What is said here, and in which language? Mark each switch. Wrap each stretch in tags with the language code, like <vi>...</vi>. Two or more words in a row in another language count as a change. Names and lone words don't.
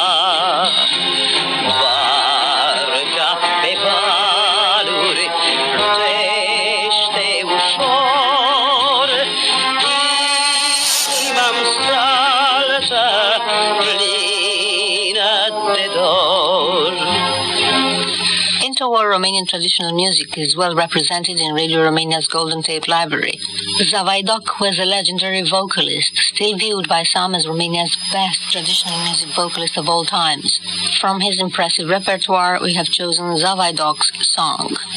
<ro>Barca pe valuri plutește ușor, inima-mi saltă plină de dor.</ro> <en>Interwar Romanian traditional music is well represented in Radio Romania's Golden Tape Library. Zavaidoc was a legendary vocalist, still viewed by some as Romania's best traditional music vocalist of all times. From his impressive repertoire, we have chosen Zavaidoc's song.</en>